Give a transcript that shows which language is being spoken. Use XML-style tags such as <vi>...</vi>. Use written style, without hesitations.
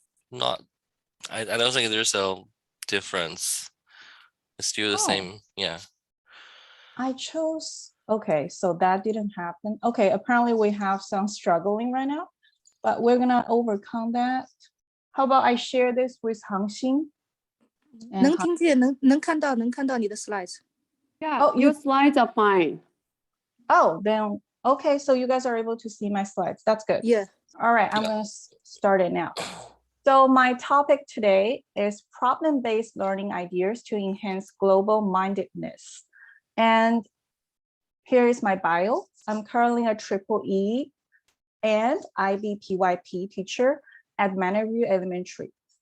<en>Not, I don't think there's a difference. It's still the Oh. same. Yeah. I chose, okay, so that didn't happen. Okay, apparently we have some struggling right now, but we're gonna overcome that. How about I share this with Hangxing?</en> <zh>能听见，能看到你的 slides.</zh> <en>Yeah, Oh, your slides are fine. Oh, then, okay, so you guys are able to see my slides. That's good. Yeah. All right, I'm gonna start it now. So my topic today is problem-based learning ideas to enhance global mindedness. And here is my bio. I'm currently a EEE and IB/PYP teacher at Manor View Elementary.</en>